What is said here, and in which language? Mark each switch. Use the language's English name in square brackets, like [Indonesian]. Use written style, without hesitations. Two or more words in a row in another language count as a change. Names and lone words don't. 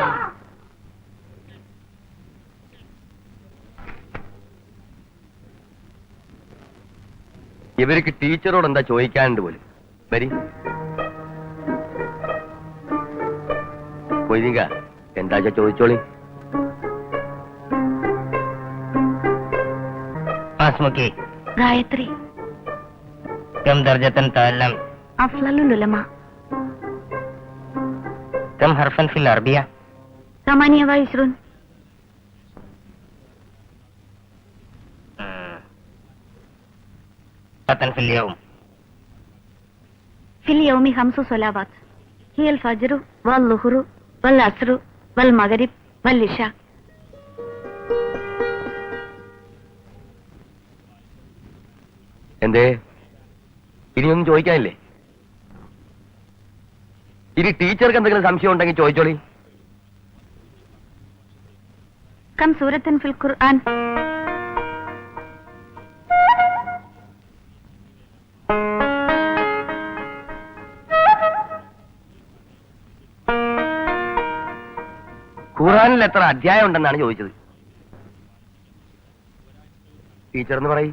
[Malayalam] ഇവർക്ക് ടീച്ചറോട് എന്താ ചോദിക്കാനുണ്ട് പോലും. വരി കൊയ്തിങ്ക, എന്താ ചോദിച്ചോളി. ഗായത്രി [Arabic] كم درجة تعلم؟ أفضل العلماء. كم حرفا في العربية؟ 28. في اليوم؟ في اليوم 5 صلوات هي الفجر والظهر والعصر والمغرب والعشاء. [Malayalam] എന്തേ ഇനിയൊന്നും ചോദിക്കാനില്ലേ? ഇനി ടീച്ചർക്ക് എന്തെങ്കിലും സംശയം ഉണ്ടെങ്കിൽ ചോദിച്ചോളി. [Arabic] كم سورة في القرآن؟ [Malayalam] ഖുർആനിൽ എത്ര അധ്യായം ഉണ്ടെന്നാണ് ചോദിച്ചത്. ടീച്ചർ എന്ന് പറയും.